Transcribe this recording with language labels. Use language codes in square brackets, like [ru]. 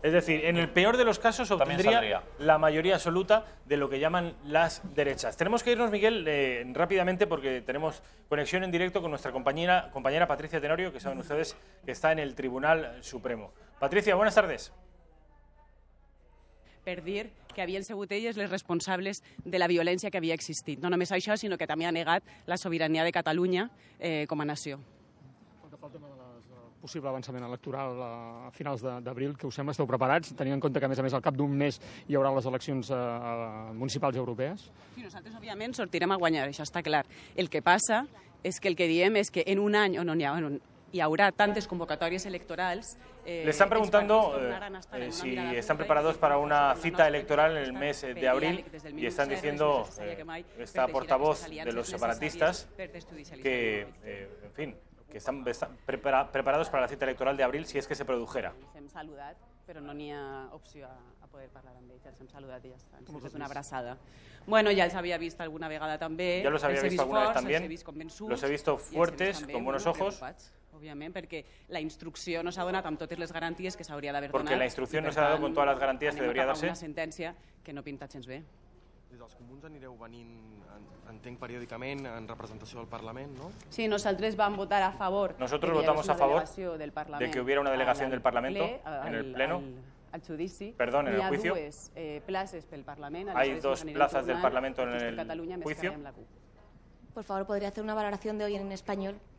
[es] Es decir, en el peor de los casos obtendría la mayoría absoluta de lo que llaman las derechas. Tenemos que irnos, Miguel, rápidamente porque tenemos conexión en directo con nuestra compañera Patricia Tenorio, que saben ustedes que está en el Tribunal Supremo. Patricia, buenas tardes. [ca] Per dir que havien sigut ells les responsables de la violència que havia existit. No només això, sinó que també ha negat la sobirania de Catalunya com a nació. Pel que fa al tema del possible avançament electoral a finals d'abril, que us sembla, esteu preparats, tenint en compte que, a més, al cap d'un mes hi haurà les eleccions municipals i europees? Sí, nosaltres, òbviament, sortirem a guanyar, això està clar. El que passa és que el que diem és que en un any on hi haurà tantes convocatòries electorals... [es] Le están preguntando si están preparados para una cita electoral en el mes de abril y están diciendo, esta portavoz de los separatistas, que, en fin, que están preparados para la cita electoral de abril si es que se produjera. [ca] Hem saludat, però no n'hi ha opció a poder parlar amb ells. Els hem saludat i ja està. És una abraçada. [es] Bueno, ya els había visto alguna [ca] vegada també. [es] Ya los había visto alguna vez también. Los he visto fuertes, con buenos ojos. [ca] Òbviament, perquè la instrucció no s'ha donat amb totes les garanties que s'hauria d'haver donat. [es] Porque la instrucción no se ha dado con todas las garantías que debería darse. [ca] Una sentència que no pinta gens bé. Des dels comuns anireu venint, entenc, periòdicament en representació del Parlament, ¿no? Sí, nosaltres vam votar a favor. [es] Nosotros votamos a favor de que hubiera una delegación del Parlamento en el Pleno. [ca] Al judici. [es] Perdón, en el juicio. Hay dos plazas del Parlamento en el juicio. Por favor, ¿podría hacer una valoración de hoy en español?